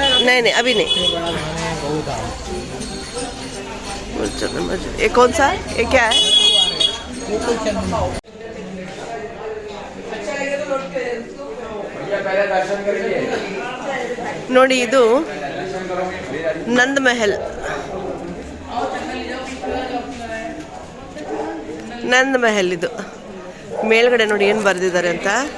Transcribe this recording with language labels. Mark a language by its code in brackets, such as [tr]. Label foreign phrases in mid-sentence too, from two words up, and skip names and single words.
[hi] नहीं अभी नहीं। ये कौन सा है? ये क्या है? [kn] ನೋಡಿ, ಇದು ನಂದ್ ಮಹಲ್. ನಂದ್ ಮಹಲ್ ಇದು ಮೇಲ್ಗಡೆ ನೋಡಿ ಏನು ಬರೆದಿದ್ದಾರೆ ಅಂತ.